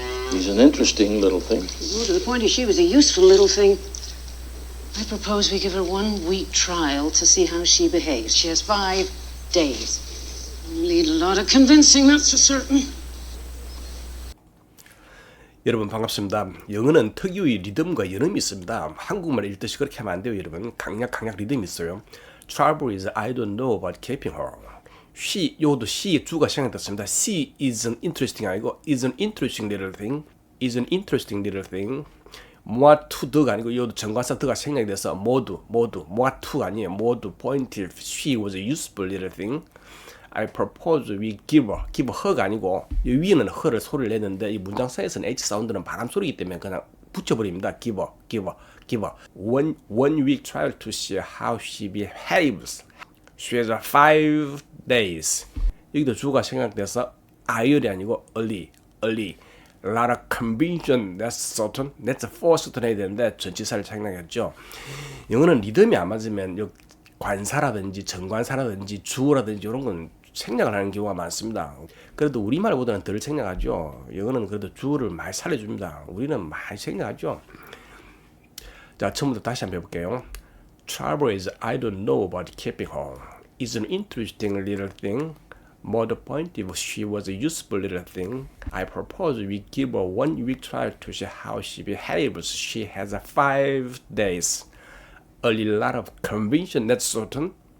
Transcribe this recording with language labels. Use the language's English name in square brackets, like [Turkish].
[English] He's an interesting little thing. Well, to the point is, she was a useful little thing. I propose we give her 1 week trial to see how she behaves. She has 5 days. You'll need a lot of convincing, that's for certain. [Korean] 여러분 반갑습니다. 영어는 특유의 리듬과 연음이 있습니다. 한국말 읽듯이 그렇게 하면 안 돼요, 여러분. 강약 리듬이 있어요. [English] Trouble is I don't know about keeping her. [Korean] She, 요도 she 주가 생략됐습니다. [English] She isn't interesting 아니고 isn't interesting little thing. Isn't interesting little thing. [Korean] 뭐가 to the가 아니고 요도 정관사 the가 생략이 돼서 모두 뭐가 to가 아니에요. [English] 모두 pointed she was a useful little thing. [Korean] I propose we give her 가 아니고 이 위에는 her를 소리를 내는데 이 문장 사이에서는 H 사운드는 바람 소리이기 때문에 그냥 붙여버립니다. [English] give her. One week trial to see how she behaves. She has 5 days. [Korean] 여기도 주가 생략돼서 early 아니고 early. [English] Lot of convention, that's certain. [Korean] That's for certain 해야 되는데 전치사를 생략했죠. 영어는 리듬이 안 맞으면 관사라든지 정관사라든지 주어라든지 이런 건 생략을 하는 경우가 많습니다. 그래도 우리말보다는 덜 생략하죠. 영어는 그래도 주어를 많이 살려줍니다. 우리는 많이 생략하죠. 자, 처음부터 다시 한번 해볼게요. [English] Trouble is I don't know about keeping her. It's an interesting little thing. More the point if she was a useful little thing. I propose we give her 1 week trial to see how she behaves. She has 5 days. A lot of convention, that's certain.